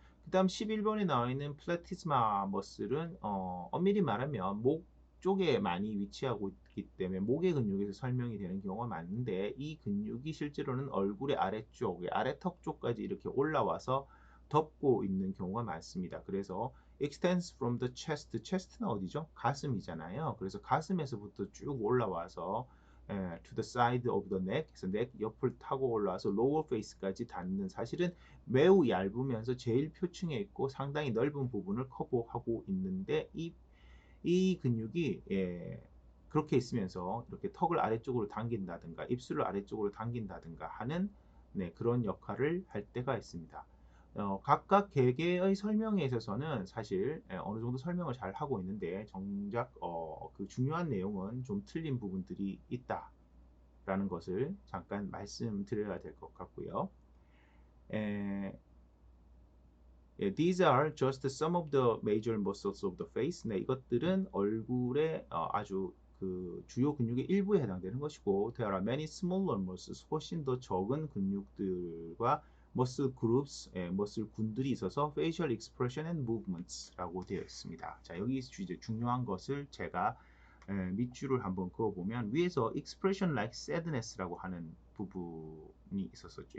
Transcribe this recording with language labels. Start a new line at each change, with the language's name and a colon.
Korean: 그 다음 11번에 나와 있는 플라티스마 머슬은 엄밀히 말하면 목 쪽에 많이 위치하고 있기 때문에 목의 근육에서 설명이 되는 경우가 많은데 이 근육이 실제로는 얼굴의 아래쪽, 아래턱 쪽까지 이렇게 올라와서 덮고 있는 경우가 많습니다. 그래서
English: extends from the chest,
Korean: chest는 어디죠? 가슴이잖아요. 그래서 가슴에서부터 쭉 올라와서
English: to the side of the neck,
Korean: 그래서 넥 옆을 타고 올라와서
English: lower face
Korean: 까지 닿는, 사실은 매우 얇으면서 제일 표층에 있고 상당히 넓은 부분을 커버하고 있는데 이 근육이 그렇게 있으면서 이렇게 턱을 아래쪽으로 당긴다든가 입술을 아래쪽으로 당긴다든가 하는 그런 역할을 할 때가 있습니다. 각각 개개의 설명에 있어서는 사실 어느 정도 설명을 잘 하고 있는데 정작 그 중요한 내용은 좀 틀린 부분들이 있다라는 것을 잠깐 말씀드려야 될 것 같고요.
English: These are just some of the major muscles of the face.
Korean: 네, 이것들은 얼굴의 아주 그 주요 근육의 일부에 해당되는 것이고,
English: there are many smaller muscles.
Korean: 훨씬 더 적은 근육들과 muscle groups, 머슬 군들이 있어서
English: facial expression and movements
Korean: 라고 되어 있습니다. 자, 여기 이제 중요한 것을 제가 밑줄을 한번 그어보면 위에서
English: expression like sadness
Korean: 라고 하는 부분이 있었었죠.